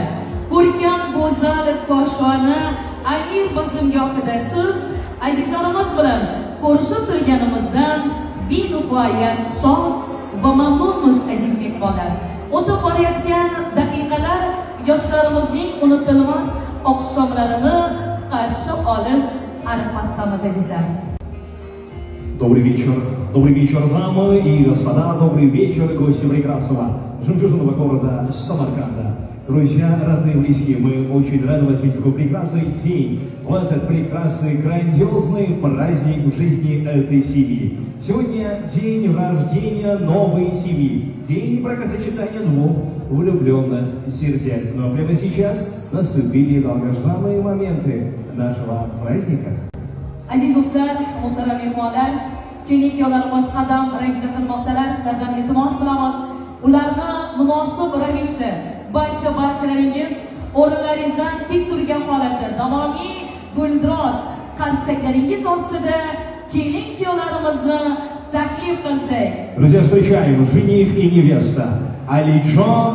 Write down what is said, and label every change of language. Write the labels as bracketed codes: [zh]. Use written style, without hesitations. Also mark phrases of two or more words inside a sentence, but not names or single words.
[uz] Ko'rkam go'zal koshona Amir bazmgohida siz azizlarimiz bilan ko'rishib turganimizdan benihoya shod va mamnunmiz aziz mehmonlar. O'tib borayotgan daqiqalar yoshlarimizning unutilmas oqshomlarini qarshi olish arafasidamiz azizlar. [ru] Добрый вечер, дамы и господа, добрый вечер, гости прекрасного жемчужного города Самарканда. Друзья, родные и близкие, мы очень рады вас видеть в такой прекрасный день, в этот прекрасный, грандиозный праздник в жизни этой семьи. Сегодня день рождения новой семьи, день бракосочетания двух влюбленных сердец. Но прямо сейчас наступили долгожданные моменты нашего праздника. [uz] Aziz do'stlar, muhtaram mehmonlar, keyingi ikkovlarimiz qadam ranjida qilmoqdalar. Sizlardan iltimos qilamiz, ularni munosib ravishda barchalaringiz o'rinlaringizdan tik turgan holatda davomiy guldiroz qarsaklaringiz ostida kelin ikkovlarimizni taklif qilsak. [ru] Друзья, встречаем жених и невеста Алиджон